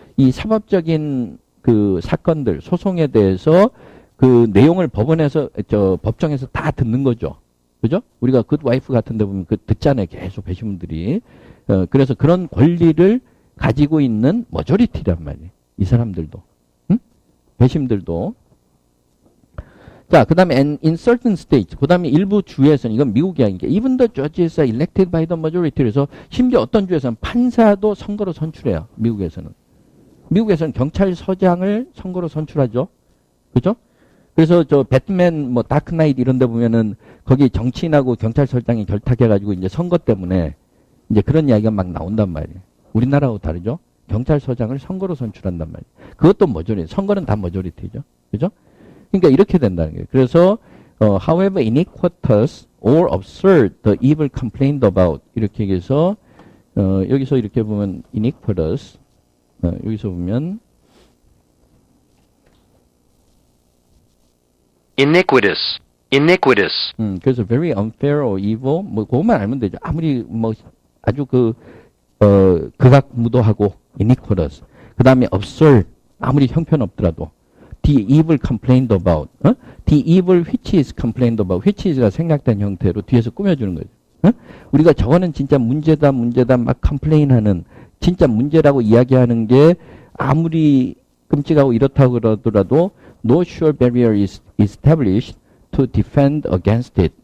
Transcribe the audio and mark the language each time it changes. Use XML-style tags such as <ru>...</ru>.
<ko>이 사법적인 그 사건들, 소송에 대해서 그 내용을 법정에서 다 듣는 거죠. 그죠? 우리가 굿와이프 같은 데 보면 듣잖아요. 계속 배심원들이. 그래서 그런 권리를 가지고 있는 머저리티란 말이에요. 이 사람들도. 배심들도. 자, 그 다음에</ko> <en>in certain states,</en> <ko>그 다음에 일부 주에서는, 이건 미국이 아니니까,</ko> <en>even the judges are elected by the majority.</en> <ko>그래서 심지어 어떤 주에서는 판사도 선거로 선출해요. 미국에서는. 미국에서는 경찰서장을 선거로 선출하죠. 그죠? 그래서 배트맨, 다크나이트 이런 데 보면은 거기 정치인하고 경찰서장이 결탁해가지고 이제 선거 때문에 이제 그런 이야기가 막 나온단 말이에요. 우리나라하고 다르죠? 경찰서장을 선거로 선출한단 말이에요. 그것도 머저리티. 선거는 다 머저리티죠. 그죠? 그러니까 이렇게 된다는 거예요. 그래서</ko> <en>however iniquitous or absurd the evil complained about</en> <ko>이렇게 해서 여기서 이렇게 보면 iniquitous 여기서 보면</ko> <en>iniquitous, iniquitous,</en> <ko>그래서</ko> <en>very unfair or evil</en> <ko>그것만 알면 되죠. 아무리 아주 극악무도하고 iniquitous. 그 다음에 absurd. 아무리 형편없더라도.</ko> <en>The evil complained about. The evil which is complained about.</en> <ko>which is가 생략된 형태로 뒤에서 꾸며주는 거죠. 우리가 저거는 진짜 문제다 막 complain하는 진짜 문제라고 이야기하는 게 아무리 끔찍하고 이렇다고 그러더라도</ko> <en>no sure barrier is established to defend against it.</en>